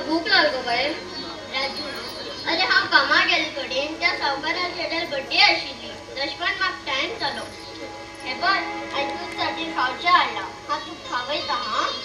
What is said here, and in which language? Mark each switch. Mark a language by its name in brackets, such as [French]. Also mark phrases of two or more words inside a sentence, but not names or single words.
[Konkani] भूक लागलो बाय राजू अरे हा कामा गेले कडेन त्या सावकाराचे बड्डे आशिल्ली दशपण म्हाका टाइम जालो हे बघ आज तुझ्यासाठी खावचे हाडला हा तू खावयता हा